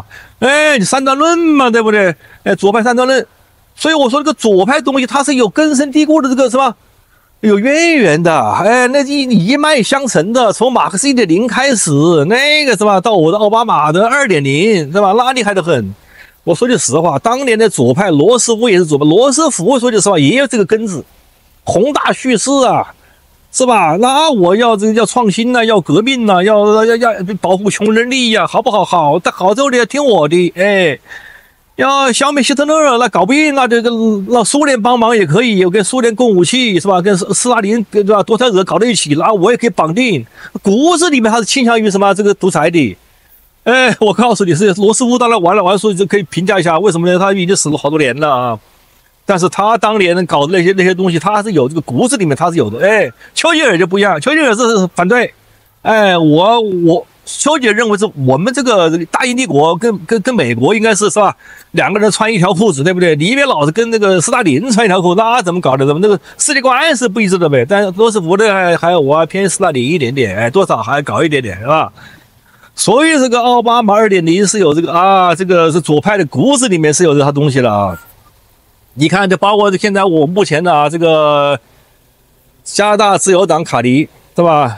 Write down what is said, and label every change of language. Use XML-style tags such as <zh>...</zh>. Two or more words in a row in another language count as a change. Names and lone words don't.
<zh>哎，你三段論嘛，對不對？哎，左派三段論，所以我說這個左派東西它是有根深蒂固的這個是吧？有淵源的，哎，那一脈相承的，從馬克思1.0開始，那個是吧？到我的奧巴馬的2.0，是吧？那厲害得很。我說句實話，當年的左派羅斯福也是左派，羅斯福說句實話也有這個根子，宏大敘事啊。是吧？那我要這個要創新吶，要革命吶，要保護窮人利益啊，好不好？好，但好之後你要聽我的，哎，要消滅希特勒，那搞不定，那這個讓蘇聯幫忙也可以，有跟蘇聯供武器是吧？跟斯大林對吧？多塞爾搞在一起，然後我也可以綁定，骨子裡面還是傾向於什麼這個獨裁的。哎，我告訴你是羅斯福當然完了，所以就可以評價一下為什麼呢？他已經死了好多年了啊。但是他當年搞的那些東西，他還是有這個骨子裡面他是有的。哎，丘吉爾就不一樣，丘吉爾是反對。哎，丘吉爾認為是我們這個大英帝國跟美國應該是吧，兩個人穿一條褲子，對不對？你別老是跟那個斯大林穿一條褲，那怎麼搞的？怎麼那個世界觀是不一致的唄？但羅斯福的還有我偏斯大林一點點，哎，多少還搞一點點，是吧？所以這個奧巴馬2.0是有這個啊，這個是左派的骨子裡面是有這套東西的啊。你看，就包括現在我目前的啊，這個加拿大自由黨卡尼，是吧？</zh>